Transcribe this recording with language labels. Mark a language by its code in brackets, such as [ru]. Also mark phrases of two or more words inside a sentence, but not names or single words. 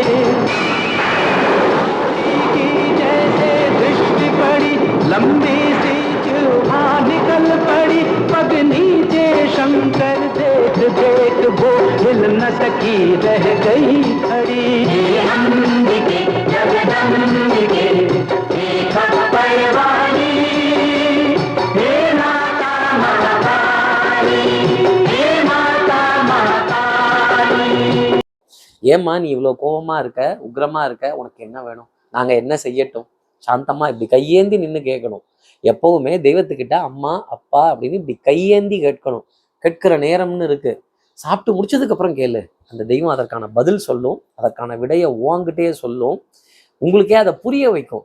[hi] की जैसे दृष्टि पड़ी, लंबी सी चूहा निकल पड़ी, पग नीचे शंकर देख देख वो हिल न सकी, रह गई खड़ी। अंबिके जगदंबिके हे खप्पर वाली, हे माता महाकाली, हे माता महाकाली। [ta] ஏம்மா நீ இவ்வளோ கோபமா இருக்க, உக்ரமா இருக்க, உனக்கு என்ன வேணும்? நாங்கள் என்ன செய்யட்டும்? சாந்தமா இப்படி கையேந்தி நின்று கேட்கணும். எப்பவுமே தெய்வத்துக்கிட்ட அம்மா அப்பா அப்படின்னு இப்படி கையேந்தி கேட்கணும். கேட்கிற நேரம்னு இருக்கு. சாப்பிட்டு முடிச்சதுக்கு அப்புறம் கேளு, அந்த தெய்வம் அதற்கான பதில் சொல்லும், அதற்கான விடையை ஓங்கிட்டே சொல்லும், உங்களுக்கே அதை புரிய வைக்கும்.